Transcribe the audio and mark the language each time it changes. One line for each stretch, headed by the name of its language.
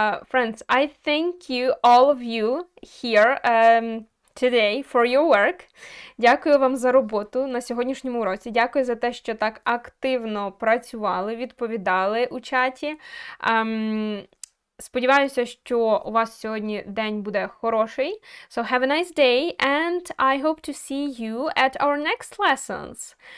English: Friends, I thank you, all of you here today for your work.
Ukrainian: Дякую вам за роботу на сьогоднішньому уроці. Дякую за те, що так активно працювали, відповідали у чаті. Сподіваюся, що у вас сьогодні день буде хороший.
English: So have a nice day and I hope to see you at our next lessons.